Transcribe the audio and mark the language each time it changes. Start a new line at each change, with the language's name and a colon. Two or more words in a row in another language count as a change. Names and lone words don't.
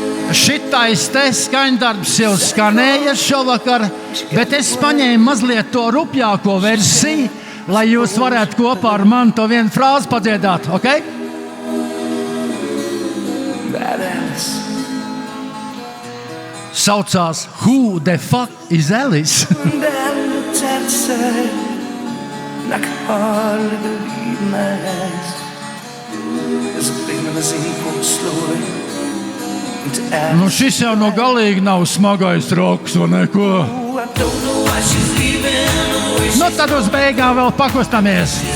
Latvian: Šitais te skaņdarbs jau skanēja šovakar, bet es paņēmu mazliet to rupjāko versiju, lai jūs varētu kopā ar mani to vienu frāzi padziedāt, ok? Saucās Who the fuck is Alice? Nu šis jau no galīgi nav smagais roks, vai neko? Nu tad uz beigām vēl pakustamies.